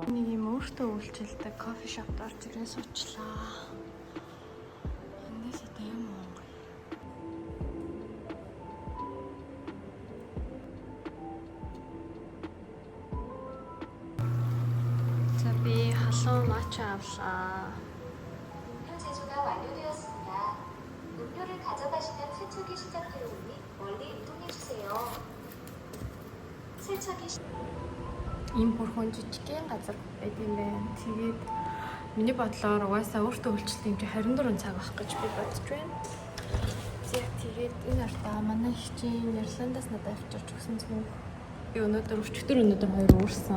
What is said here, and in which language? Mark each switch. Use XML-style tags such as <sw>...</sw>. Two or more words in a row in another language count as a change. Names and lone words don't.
<mn>Нэг юм өөртөө үйлчилдэг кофе шопт орж ирээ суучлаа. Эндээс одоо юм уу? За би халуун матча авлаа.</mn> <ko>음료 제조가 완료되었습니다. 음료를 가져가시면 세척이 시작되오니 멀리 이동해 주세요. 세척이</ko> <mn>Ийм бүрхэн жижигхэн газар байд юм байна. Тэгээд миний бодлоор угаасаа өөртөө үйлчлэх юм чи 24 цаг авах гэж би бодож байна. Тэгээд энэ артаа манай хичээн Ирландаас надад авчирч өгсөн зүйл. Би өнөөдөр хоёр уурсан.</mn>